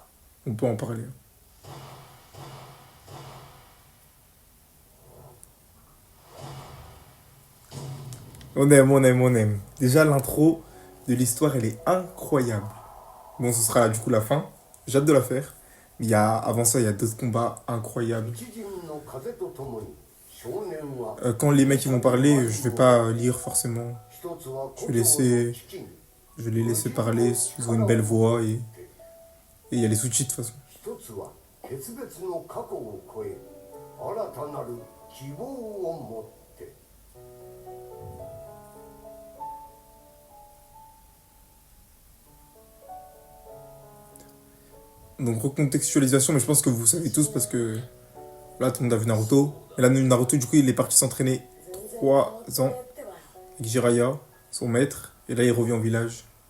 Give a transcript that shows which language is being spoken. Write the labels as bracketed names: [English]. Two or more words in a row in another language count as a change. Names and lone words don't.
[French] On peut en parler. On aime, on aime, on aime. Déjà, l'intro de l'histoire, elle est incroyable. Bon, ce sera du coup la fin. J'ai hâte de la faire. Mais avant ça, il y a d'autres combats incroyables. [Japanese] 一陣の風とともに少年は [French] Quand les mecs ils vont parler, je vais pas lire forcément. Je vais laisser... Je vais les laisser parler, ils ont une belle voix et il y a les sous-titres de toute façon. [Japanese] 一つは決別の過去を超え新たなる希望を持って [French] Donc recontextualisation, mais je pense que vous savez tous parce que là tout le monde a vu Naruto. Et là Naruto du coup il est parti s'entraîner 3 ans avec Jiraiya, son maître, et là il revient au village.